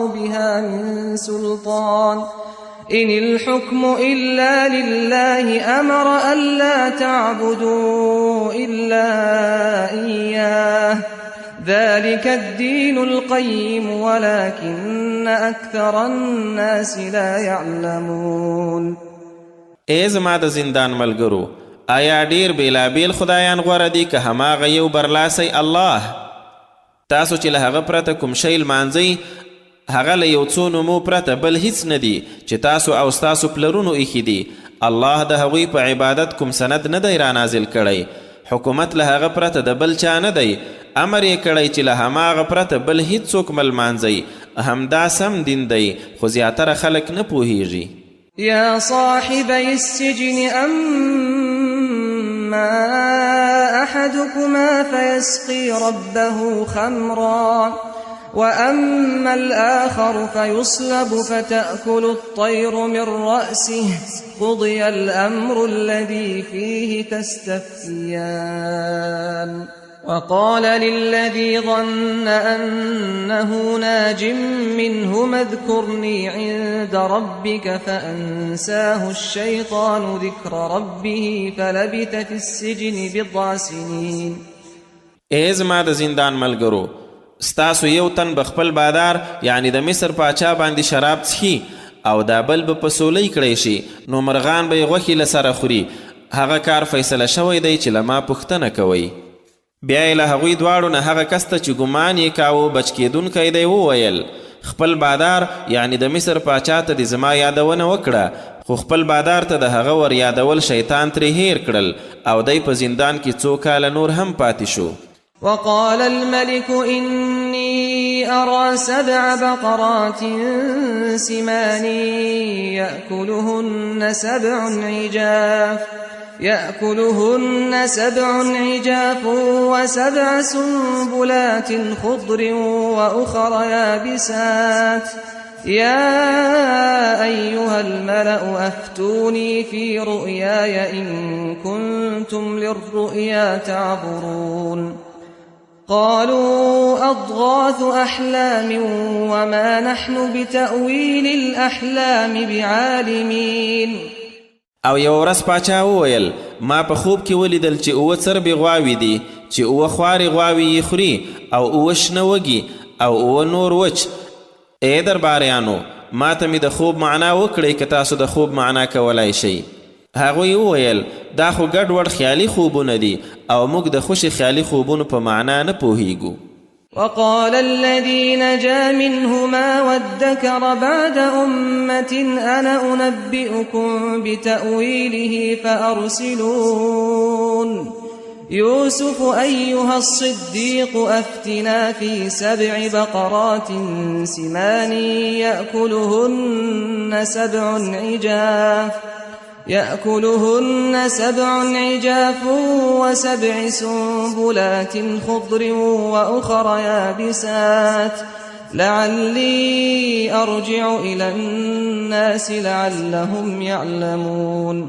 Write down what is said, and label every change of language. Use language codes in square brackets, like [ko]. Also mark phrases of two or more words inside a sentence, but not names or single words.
[ar] بها من سلطان إن الحكم إلا لله أمر ألا تعبدوا إلا إياه ذلك الدين القيم ولكن أكثر الناس لا يعلمون [ps] ای زما د زندان ملګرو آیا ډیر بیلابیل خدایان غوره دي که هماغه یو برلاسی الله تاسو چې له هغه پرته کوم شی لمانځئ هغه له یو څو نومو پرته بل هیڅ نه دي چې تاسو او ستاسو پلرونو ایښي دي الله د هغوی په عبادت کوم سند نه دی رانازل کړی حکومت له هغه پرته د بل چا نه دی امر یې کړی چې له هماغه پرته بل هیڅوک مه لمانځئ همدا سم دین دی خو زیاتره خلک نه پوهیږي [ar] يا صاحبي السجن أما أحدكما فيسقي ربه خمرا وأما الآخر فيصلب فتأكل الطير من رأسه قضي الأمر الذي فيه تستفتيان وقال للذي ظن أنه ناج منهما اذكرني عند ربك فأنساه الشيطان ذكر ربه فلبث في السجن بضع سنين [ps] ای زما د زندان ملګرو ستاسو یو تن بخپل بادار یعنی د مصر پاچا باندې شراب څښي او دا بل به په سولۍ کړی شي نو مرغان به یې غوښې له سره خوري هغه کار فیصله شوی دی چې له ما پوښتنه کوئ بیا یې له هغوی دواړو نه هغه کس ته چې ګمان یې کاوه بچ کېدونکی دی وویل خپل بادار یعنی د مصر پاچا ته د زما یادونه وکړه خو خپل بادار ته د هغه ور یادول شیطان ترې هیر کړل او دی په زندان کې څو کاله نور هم پاتې شو [ar] وقال الملك إني أرى 7 بقرات سمان يأكلهن 7 عجاف و7 سنبلات خضر وأخر يابسات يا أيها الملأ أفتوني في رؤياي إن كنتم للرؤيا تعبرون قالوا أضغاث أحلام وما نحن بتأويل الأحلام بعالمين [ps] او یو ورځ پاچا وویل ما په خوب کې ولیدل چې 7 څربې غواوې دي چې 7 خوارې غواوې یې خوري او 7 شنه وږي او 7 نور وچ ای درباریانو ما ته مې د خوب معنا وکړئ که تاسو د خوب معنا کولای شئ هغوی وویل دا خو ګډوډ خیالي خوبونه دي او موږ د خوشي خیالي خوبونو په معنا نه پوهیږو [ar] وقال الذي نجا منهما وادكر بعد أمة أنا أنبئكم بتأويله فأرسلون يوسف أيها الصديق أفتنا في 7 بقرات سمان يأكلهن 7 عجاف و7 سنبلات خضر وأخر يابسات لعلي أرجع إلى الناس لعلهم يعلمون